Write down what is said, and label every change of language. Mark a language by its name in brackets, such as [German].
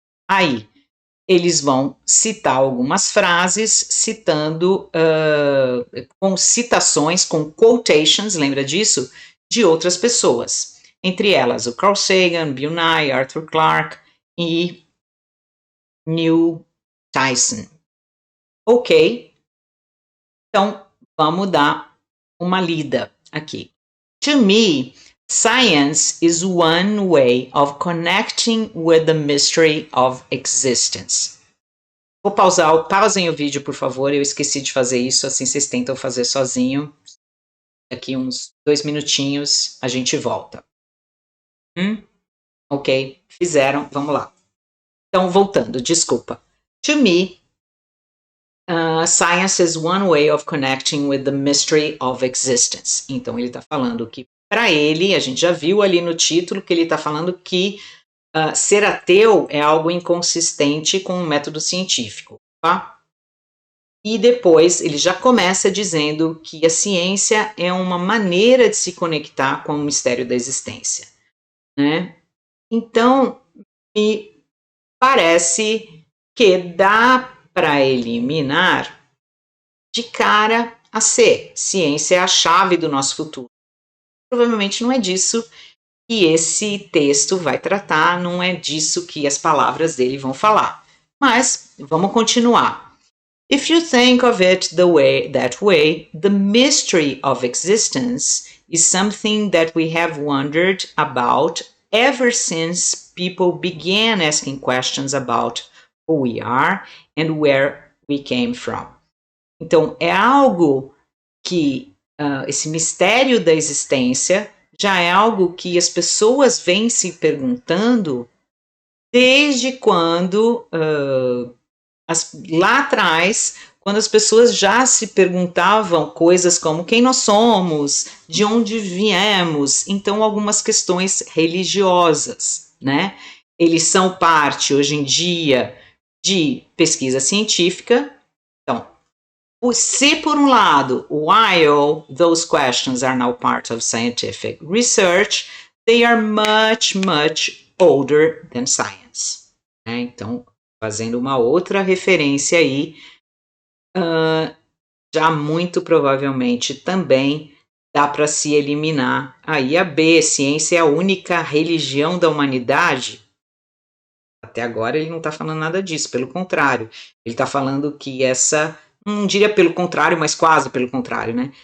[Portuguese] Aí, eles vão citar algumas frases, citando com citações, com quotations, lembra disso? De outras pessoas. Entre elas, o Carl Sagan, Bill Nye, Arthur Clarke e Neil Tyson. Ok? Então, vamos dar uma lida aqui. [English] To me, science is one way of connecting with the mystery of existence. [Portuguese] Vou pausar, pausem o vídeo, por favor, eu esqueci de fazer isso, assim vocês tentam fazer sozinho. Daqui uns 2 minutinhos a gente volta. Ok, fizeram, vamos lá. Então, voltando, desculpa. [English] To me, science is one way of connecting with the mystery of existence. [Portuguese] Então, ele está falando que, para ele, a gente já viu ali no título que ele está falando que ser ateu é algo inconsistente com o método científico, tá? E depois ele já começa dizendo que a ciência é uma maneira de se conectar com o mistério da existência, né? Então, me parece que dá para eliminar de cara a C. Ciência é a chave do nosso futuro. Provavelmente não é disso que esse texto vai tratar, não é disso que as palavras dele vão falar. Mas vamos continuar. [English] If you think of it that way, the mystery of existence is something that we have wondered about ever since people began asking questions about who we are and where we came from. [Portuguese] Então, é algo que esse mistério da existência já é algo que as pessoas vêm se perguntando desde quando, lá atrás, quando as pessoas já se perguntavam coisas como quem nós somos, de onde viemos, então algumas questões religiosas, né? Eles são parte, hoje em dia, de pesquisa científica. Então, se por um lado, [English] while those questions are now part of scientific research, they are much, much older than science. [Portuguese] Né? Então, fazendo uma outra referência aí, já muito provavelmente também dá para se eliminar aí a B, ciência é a única religião da humanidade. Até agora ele não está falando nada disso, pelo contrário, ele está falando que essa, não diria pelo contrário, mas quase pelo contrário, né?